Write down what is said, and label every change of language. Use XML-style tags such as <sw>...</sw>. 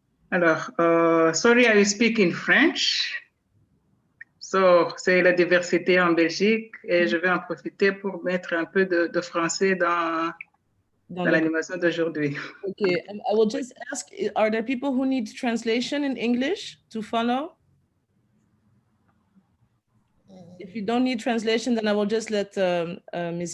<en>Alors, sorry, I will speak in French.</en> <fr>So, c'est la diversité en Belgique et je vais en profiter pour mettre un peu de français dans l'animation d'aujourd'hui.</fr> <en>Okay, and I will just ask, are there people who need translation in English to follow? If you don't need translation, then I will just let Ms.</en>